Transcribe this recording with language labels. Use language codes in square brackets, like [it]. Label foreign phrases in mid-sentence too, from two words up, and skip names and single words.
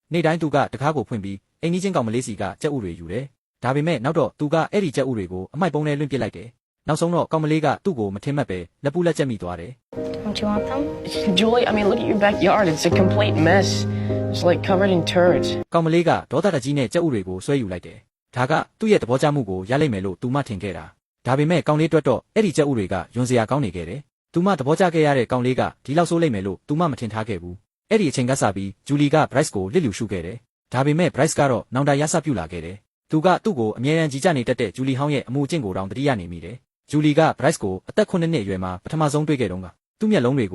[my] နေ့တိုင်းသူကတကားကိုဖွင့်ပြီးအိမ်ကြီးချင်းကောင်မလေးစီကကြက်ဥတွေယူတယ်ဒါပေမဲ့နောက်တော့သူကအဲ့ဒီကြက်ဥတွေကိုအမိုက်ပုံးနဲ့လွင့်ပစ်လိုက်တယ်နောက်ဆုံးတော့ကောင်မလေးကသူ့ကိုမထင်မှတ်ပဲလက်ပူးလက်ချက်မိသွားတယ် [en] Don't you want them? Julie, I mean, look at your backyard. It's a complete mess. It's like covered in turds. [my] ကောင်မလေးကဒေါသတကြီးနဲ့ကြက်ဥတွေကိုဆွဲယူလိုက်တယ်ဒါကသူ့ရဲ့သဘောကျမှုကိုရလိုက်မယ်လို့သူမထင်ခဲ့တာဒါပေမဲ့ကောင်လေးတွက်တော့အဲ့ဒီကြက်ဥတွေကယွန်စရာကောင်းနေခဲ့တယ်သူမသဘောကျခဲ့ရတဲ့ကောင်လေးကဒီလောက်ဆိုးလိမ့်မယ်လို့သူမမထင်ထားခဲ့ဘူးအဲ့ဒီအချိန်ကစပြီးဂျူလီက Bryce ကို လစ်လျူရှုခဲ့တယ်ဒါပေမဲ့ Bryce ကတော့နောင်တရဆပြုလာခဲ့တယ်သူကသူ့ကိုအမြဲတမ်းကြီးကြနေတတ်တဲ့ဂျူလီဟောင်းရဲ့အမှုအကျင့်ကိုတောင်တတိယနေမိတယ်ဂျူလီက Bryce ကိုအသက်9နှစ်အရွယ်မှာပထမဆုံးတွေ့ခဲ့တုန်းကသူ့မျက်လုံးတွေကို